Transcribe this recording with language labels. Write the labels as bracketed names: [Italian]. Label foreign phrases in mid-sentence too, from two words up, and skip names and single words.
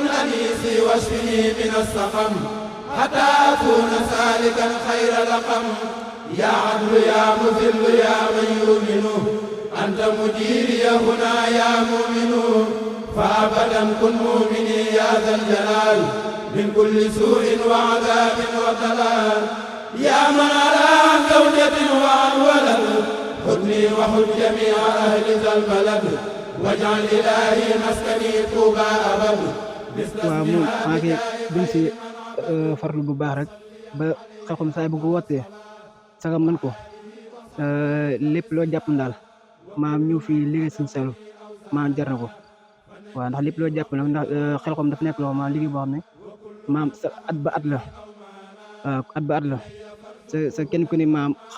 [Arabic] أنيسي واشفني من السقم حتى أكون سالكا خير لقم يا عدل يا مذل يا من يؤمن أنت مجيري هنا يا مؤمن فأبدا كن مؤمني يا ذا الجلال من كل سوء وعذاب وضلال يا من على عن زوجة وعن ولد خذني وخذ جميع أهل ذا البلد واجعل إلهي مسكني طوبى أبد [Wolof] waaw moom maa ngi duñ si farlu bu baax rek ba Xelcom saa bu ko wootee saga mën ko lépp loo jàpp daal maam ñëw fii liggéey Serigne Saliou maam jar na ko waaw ndax lépp loo jàpp nag ndax Xelcom dafa nekk loo maam liggéey boo xam ne maam sa at ba at la waaw at ba at la sa kenn ku ne maam xaw